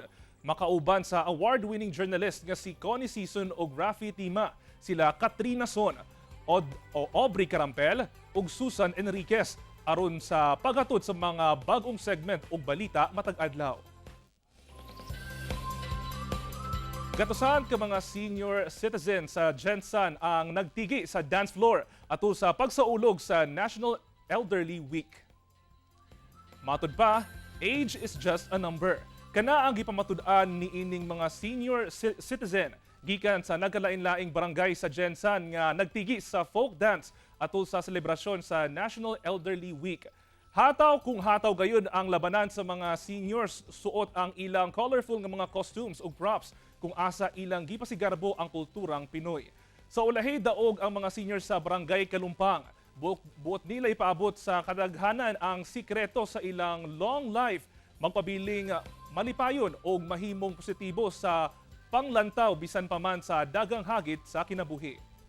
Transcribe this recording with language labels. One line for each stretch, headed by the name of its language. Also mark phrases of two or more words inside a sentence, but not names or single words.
Cebuano: Makauban sa
English: award-winning journalist
Cebuano: nga si Connie Season ug Rafi Tima, sila Katrina Son, Aubrey Carampel ug Susan Enriquez aron sa paghatod sa mga bagong segment ug balita matag adlaw. Gatusan ka mga
English: senior citizen
Cebuano: sa Gensan ang nagtigi sa
English: dance floor
Cebuano: ato sa pagsaulog sa National Elderly Week. Matud pa,
English: age is just a number.
Cebuano: Kana ang gipamatud-an ni ining mga
English: senior citizen
Cebuano: gikan sa nagkalain-laing barangay sa Gensan nga nagtigi sa
English: folk dance
Cebuano: atul sa selebrasyon sa National Elderly Week.
Filipino: Hataw kung hataw gayon ang labanan
Cebuano: sa mga seniors, suot ang ilang colorful nga mga costumes ug props kung asa ilang gipasigarbo ang kulturang Pinoy. Sa ulahi daog ang mga seniors sa barangay Kalumpang. Buot nila ipaabot sa kadaghanan ang sikreto sa ilang
English: long life,
Cebuano: magpabiling malipayon o mahimong positibo sa panglantaw bisan pa man sa dagang hagit sa kinabuhi.